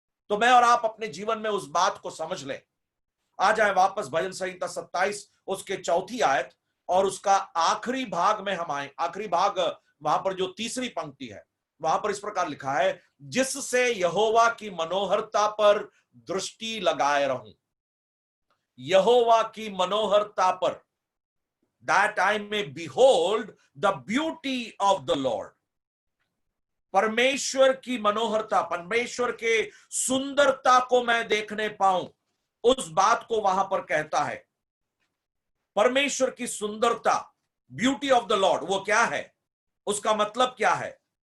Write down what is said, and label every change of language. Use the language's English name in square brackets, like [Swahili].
[Hindi] तो मैं और आप अपने जीवन में उस बात को समझ लें। आ जाए वापस भजन संहिता 27 उसके 4 आयत और उसका आखिरी भाग में हम आए। आखिरी भाग वहां पर जो तीसरी पंक्ति है, वहां पर इस प्रकार लिखा है, जिससे यहोवा की मनोहरता पर दृष्टि लगाए रहूं। यहोवा की मनोहरता पर, [English] that I may behold the beauty of the Lord। [Hindi] परमेश्वर की मनोहरता, परमेश्वर के सुंदरता को मैं देखने पाऊं, उस बात को वहां पर कहता है। परमेश्वर की सुंदरता, [English] beauty of the lord, [Hindi] वो क्या है? उसका मतलब क्या है?